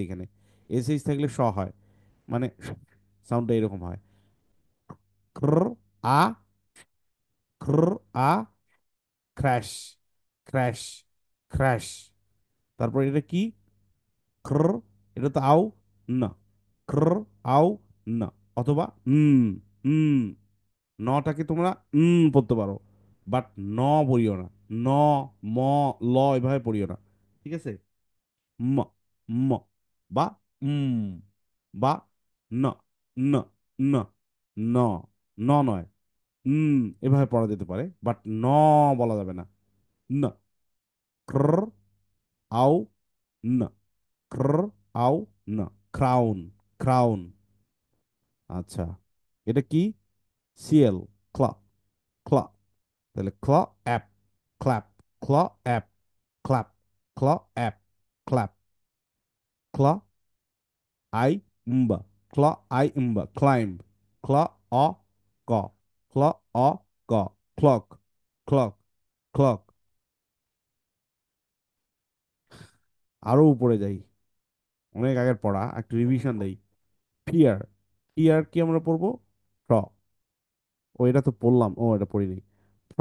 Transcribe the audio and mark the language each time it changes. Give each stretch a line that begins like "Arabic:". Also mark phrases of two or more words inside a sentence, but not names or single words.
Bangla: এখানে এসএইচ থাকলে শ হয়, মানে সাউন্ডটা এরকম হয়, ক্র আ, ক্র আ,
English: crash, crash, crash.
Bangla: তারপর এটা কি, ক্র, এটা তো আও না, ক্র আও না, অথবা হুম। নটাকে তোমরা পড়তে পারো, বাট ন পড়িও না। ন, ম, ল এভাবে পড়িও না। ঠিক আছে, ম, ম, বা বা ন, ন, ন, ন, ন নয়, এভাবে পড়া যেতে পারে, বাট ন বলা যাবে না। ন, ক্র আও ন, ক্র আও ন,
English: crown, crown.
Bangla: আচ্ছা, এটা কি, সিএল, ক্লা, ক্লা। তাহলে ক্ল অ্যাপ, ক্ল্যাপ, ক্ল অ্যাপ, ক্ল্যাপ, ক্ল অ্যাপ, ক্ল্যাপ। ক্ল আই উম্বা, ক্ল আই উম্বা, ক্লাইম্ব। ক্ল অ ক, ক্ল অ ক,
English: clock, clock, clock.
Bangla: আরো উপরে যাই, অনেক আগের পড়া, একটু রিভিশন দেই। ফিয়ার, ফিয়ার কি আমরা পড়বো, ফ্র। ও এটা তো পড়লাম, ও এটা পড়িনি, ফ্র।